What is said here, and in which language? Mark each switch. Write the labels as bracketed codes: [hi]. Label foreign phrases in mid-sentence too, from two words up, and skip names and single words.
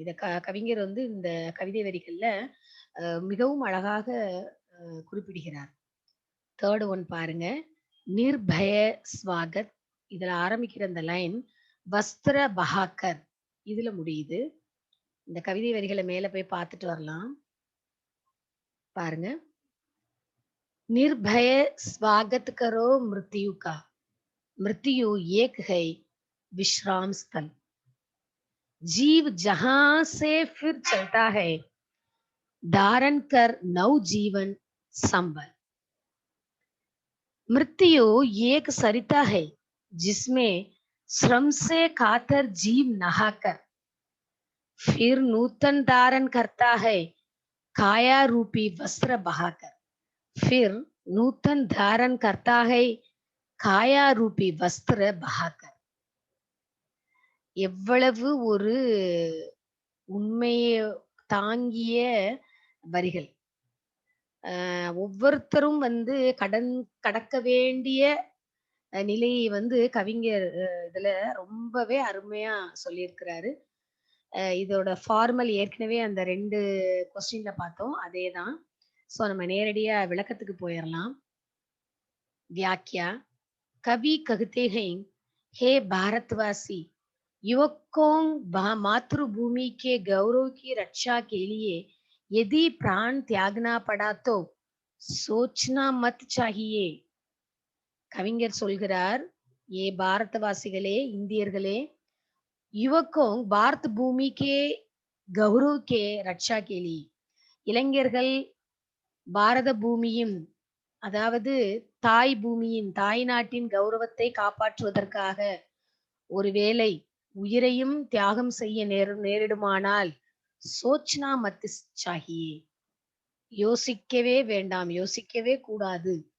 [ta] இத கவிஞர் வந்து இந்த கவிதை வரிகள்ல மிகவும் அழகாக குறிப்பிடுகிறார். [en] third one [ta] பாருங்க. [hi] निर्भय स्वागत. [ta] இதுல ஆரம்பிக்கிற அந்த லைன் [hi] वस्त्र बहाकर [ta] இதுல முடியுது. இந்த கவிதை வரிகளை மேல போய் பார்த்துட்டு வரலாம். பாருங்க. [hi] निर्भय स्वागत करो मृत्यु का, मृत्यु एक है विश्राम स्थल, जीव जहां से फिर चलता है धारण कर नव जीवन संबल। मृत्यु एक सरिता है जिसमें श्रम से खातर जीव नहाकर फिर नूतन धारण करता है काया रूपी वस्त्र बहाकर, फिर नूतन धारण करता है काया रूपी वस्त्र बहाकर. [ta] எவ்வளவு ஒரு உண்மையை தாங்கிய வரிகள். ஒவ்வொருத்தரும் வந்து கடக்க வேண்டிய நிலையை வந்து கவிஞர் இதுல ரொம்பவே அருமையா சொல்லியிருக்கிறாரு. இதோட ஃபார்மல் ஏற்கனவே அந்த 2 கொஸ்டின்ல பார்த்தோம், அதேதான். சோ நம்ம நேரடியா விளக்கத்துக்கு போயிடலாம். வியாக்கியா. [hi] कवि कहते हैं, हे भारतवासी, युवकों मातृभूमि के गौरव की रक्षा के लिए यदि प्राण त्यागना पड़ा तो सोचना मत चाहिए. [ta] கவிஞர் சொல்கிறார், ஏ பாரதவாசிகளே, இந்தியர்களே, [hi] युवकों भारत भूमि के गौरव के रक्षा के लिए [ta] இளைஞர்கள் பாரத பூமியின் அதாவது தாய் பூமியின் தாய் நாட்டின் கௌரவத்தை காப்பாற்றுவதற்காக ஒருவேளை உயிரையும் தியாகம் செய்ய நேரிடுமானால் [hi] सोचना मत चाहिए [ta] யோசிக்கவே வேண்டாம், யோசிக்கவே கூடாது.